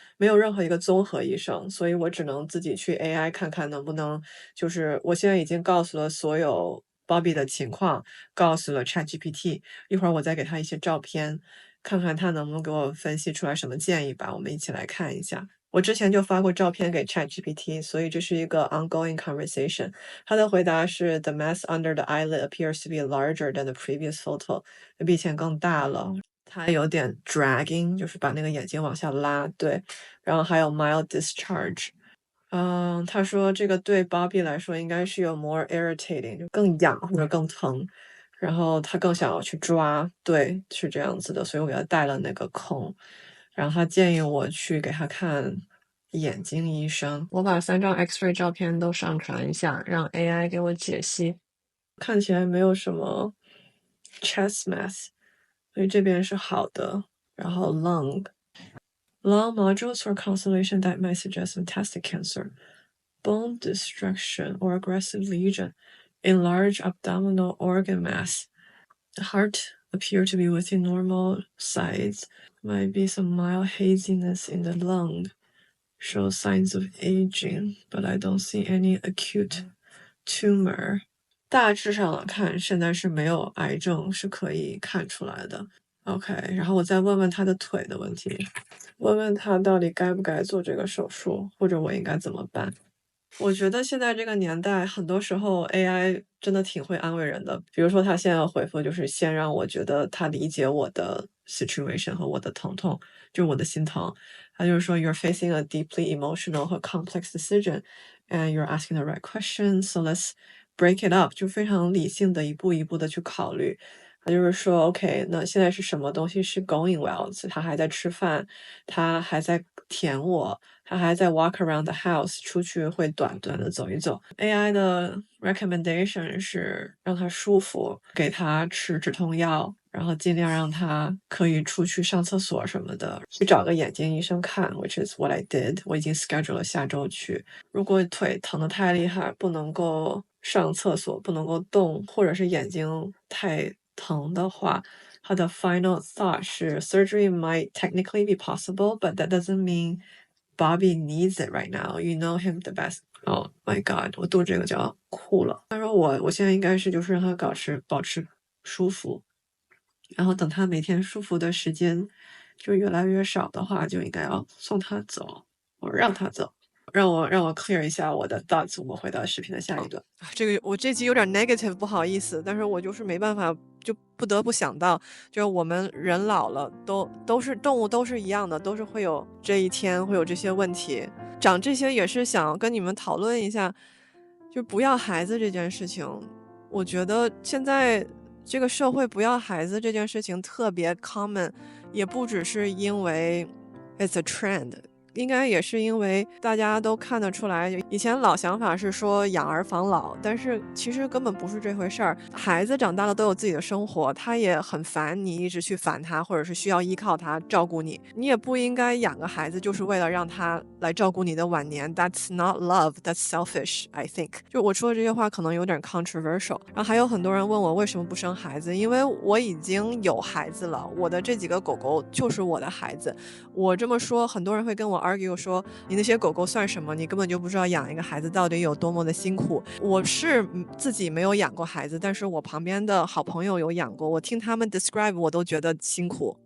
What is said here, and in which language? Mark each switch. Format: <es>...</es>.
<zh>没有任何一个综合医生，所以我只能自己去 AI 看看能不能，就是我现在已经告诉了所有 Bobby 的情况，告诉了 ChatGPT，一会儿我再给他一些照片，看看他能不能给我分析出来什么建议吧，我们一起来看一下。我之前就发过照片给 ChatGPT，所以这是一个 ongoing conversation。他的回答是：“</zh> <en>The mass under the eyelid appears to be larger than the previous photo，</en> <zh>比以前更大了。它有点 dragging，就是把那个眼睛往下拉，对。然后还有 mild discharge。他说这个对 Bobby 来说应该是有 more irritating，就更痒或者更疼，然后他更想要去抓，对，是这样子的，所以我给他带了那个空，然后他建议我去给他看眼睛医生。我把3张 X-ray 照片都上传一下，让 AI 给我解析。看起来没有什么 chest mass，所以这边是好的。</zh> <en>然后 lung nodules for consolidation that might suggest metastatic cancer, bone destruction or aggressive lesion, enlarged abdominal organ mass. The heart appear to be within normal size. Might be some mild haziness in the lung. Shows signs of aging, but I don't see any acute tumor.</en> <zh>大致上来看，现在是没有癌症，是可以看出来的。 OK，然后我再问问他的腿的问题，问问他到底该不该做这个手术，或者我应该怎么办。我觉得现在这个年代，很多时候 AI 真的挺会安慰人的。比如说，他现在回复就是先让我觉得他理解我的 situation 和我的疼痛，就是我的心疼。他就是说，</zh> <en>You're facing a deeply emotional 和 complex decision, and you're asking the right questions. So let's break it up，</en> <zh>就非常理性的一步一步的去考虑。他就是说，OK，那现在是什么东西是</zh> <en>going well？</en> <zh>他还在吃饭，他还在舔我。他还在</zh> <en>walk around the house，</en> <zh>出去会短短的走一走。 AI 的 recommendation 是让他舒服，给他吃止痛药，然后尽量让他可以出去上厕所什么的，去找个眼睛医生看，</zh> <en>which is what I did。</en> <zh>我已经 schedule 了下周去。如果腿疼得太厉害，不能够上厕所，不能够动，或者是眼睛太疼的话，他的 final thought 是</zh> <en>surgery might technically be possible, but that doesn't mean Bobby needs it right now. You know him the best.</en> <zh>Oh my god，我肚子这个就要哭了。他说我现在应该是就是让他保持舒服，然后等他每天舒服的时间就越来越少的话，就应该要送他走，我让他走。让我 clear 一下我的 thoughts，我们回到视频的下一段。这个我这集有点 negative，不好意思，但是我就是没办法，就不得不想到，就是我们人老了，都是动物，都是一样的，都是会有这一天，会有这些问题。讲这些也是想跟你们讨论一下，就不要孩子这件事情。我觉得现在这个社会不要孩子这件事情特别 common，也不只是因为</zh> <en>it's a trend。</en> <zh>应该也是因为大家都看得出来，以前老想法是说养儿防老，但是其实根本不是这回事儿。孩子长大了都有自己的生活，他也很烦你一直去烦他，或者是需要依靠他照顾你。你也不应该养个孩子，就是为了让他来照顾你的晚年。</zh> <en>That's not love, that's selfish, I think。</en> <zh>就我说的这些话可能有点 controversial。然后还有很多人问我为什么不生孩子，因为我已经有孩子了，我的这几个狗狗就是我的孩子。我这么说，很多人会跟我 argue 说，你那些狗狗算什么？你根本就不知道养一个孩子到底有多么的辛苦。我是自己没有养过孩子，但是我旁边的好朋友有养过，我听他们 describe 我都觉得辛苦。</zh>